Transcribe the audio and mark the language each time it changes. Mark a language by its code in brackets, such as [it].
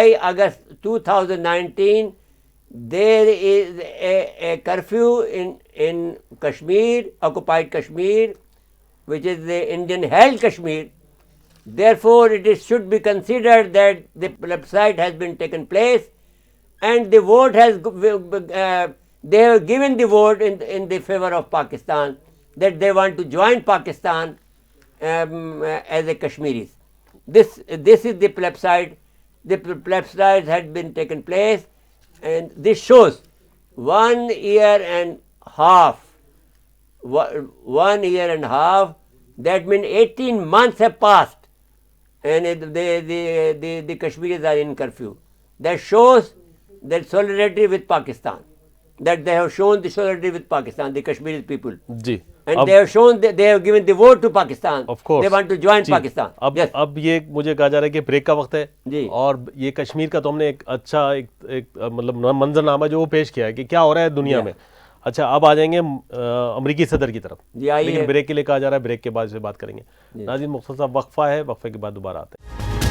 [en] August 2019 there is a curfew in Kashmir, occupied Kashmir, which is the Indian held Kashmir. Therefore should be considered that the plebiscite has been taken place and the vote has they have given the vote in the favor of Pakistan, that they want to join Pakistan as a Kashmiris. This is the plebiscite. The plebiscite had been taken place, and this shows 1 year and half. 1 year and half. That means 18 months have passed, and the Kashmiris are in curfew. That shows that solidarity with Pakistan. That they have shown the solidarity with Pakistan, the Kashmiri people. [ur] جی. [en] And they have shown that they have given the vote to Pakistan. Of course. They want to join Pakistan. [ur] اب یہ مجھے کہا جا رہا ہے کہ break کا وقت ہے. جی. اور یہ کشمیر کا تو ہم نے ایک اچھا ایک مطلب منظر نامہ جو وہ پیش کیا ہے کہ کیا ہو رہا ہے دنیا میں. اچھا اب آ جائیں گے امریکی صدر کی طرف. جی آئیے. لیکن بریک کے لیے کہا جا رہا ہے بریک کے بعد سے بات کریں گے. ناظرین مختصر وقفہ ہے، وقفے کے بعد دوبارہ آتے ہیں.